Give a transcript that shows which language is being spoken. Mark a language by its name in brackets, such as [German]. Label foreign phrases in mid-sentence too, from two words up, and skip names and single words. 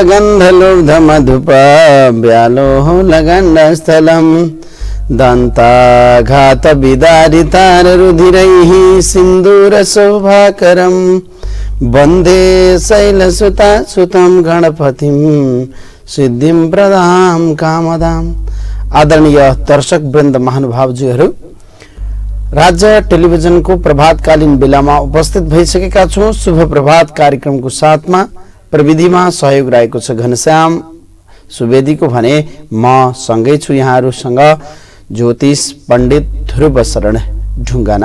[Sanskrit] मदगन्धलुब्धमधुपव्यालोलगण्डस्थलं दन्ताघातविदारिताररुधिरैः सिन्दूरशोभाकरं वन्दे शैलसुतासुतं गणपतिं सिद्धिं प्रदां कामदाम्। [Nepali] आदरणीय दर्शक वृन्द महानुभावजीहरू, राज्य टेलिभिजनको प्रभातकालीन बेलामा उपस्थित भइसकेका छौं। शुभ प्रभात कार्यक्रमको साथमा प्रविधिमा सहयोग रहेको छ घनश्याम सुवेदीको भने म सँगै छु यहाँहरुसँग ज्योतिष पण्डित ध्रुव शरण ढुङ्गाना।